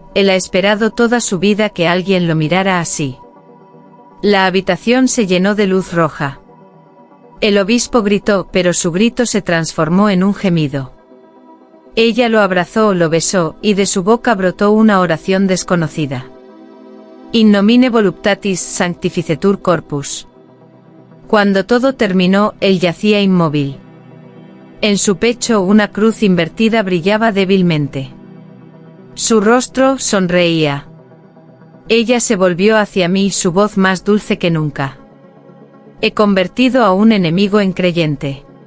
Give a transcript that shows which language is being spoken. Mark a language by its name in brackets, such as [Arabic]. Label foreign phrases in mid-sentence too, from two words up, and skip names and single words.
[Spanish] Él ha esperado toda su vida que alguien lo mirara así. La habitación se llenó de luz roja. El obispo gritó, pero su grito se transformó en un gemido. Ella lo abrazó, lo besó, y de su boca brotó una oración desconocida. [Latin] «In nomine voluptatis sanctificetur corpus». [Spanish] Cuando todo terminó, él yacía inmóvil. En su pecho una cruz invertida brillaba débilmente. Su rostro sonreía. Ella se volvió hacia mí, su voz más dulce que nunca. «He convertido a un enemigo en creyente.